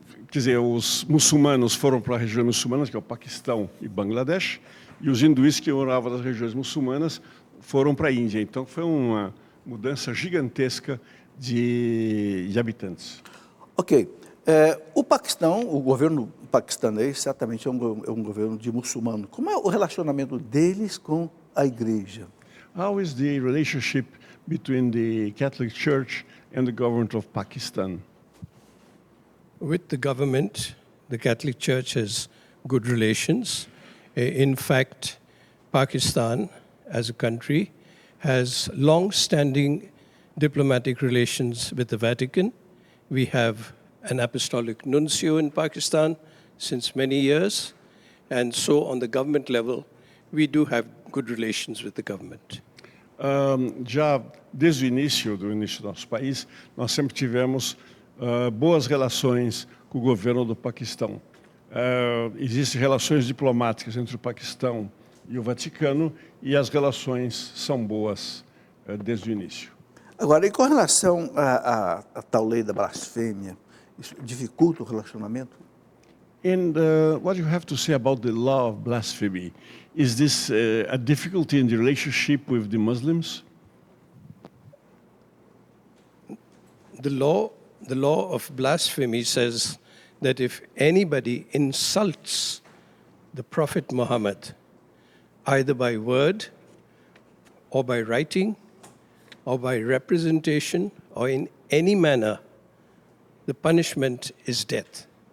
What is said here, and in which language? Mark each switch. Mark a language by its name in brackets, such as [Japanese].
[Portuguese] Quer dizer, os muçulmanos foram para a região muçulmana, que é o Paquistão e Bangladesh, e os hinduístas que moravam nas regiões muçulmanas foram para a Índia. Então, foi uma mudança gigantesca de habitantes. Ok. O Paquistão, o governo paquistanês, certamente é um governo de muçulmano. Como é o relacionamento deles com a igreja? [English] How is the relationship between the Catholic Church and the government of Pakistan? With the government, the Catholic Church has good relations. In fact, Pakistan, as a country, has long-standing diplomatic relations with the Vatican. We have an apostolic nuncio in Pakistan since many years. And so on the government level, we do have good relations with the government. [Portuguese] Já desde o início do nosso país, nós sempre tivemos boas relações com o governo do Paquistão. Existem relações diplomáticas entre o Paquistão e o Vaticano e as relações são boas desde o início. Agora, e com relação à tal lei da blasfêmia, isso dificulta o relacionamento? [English] And what you have to say about the law of blasphemy? Is this a difficulty in the relationship with the Muslims? The law of blasphemy says that if anybody insults the Prophet Muhammad, either by word or by writing or by representation or in any manner, the punishment is death.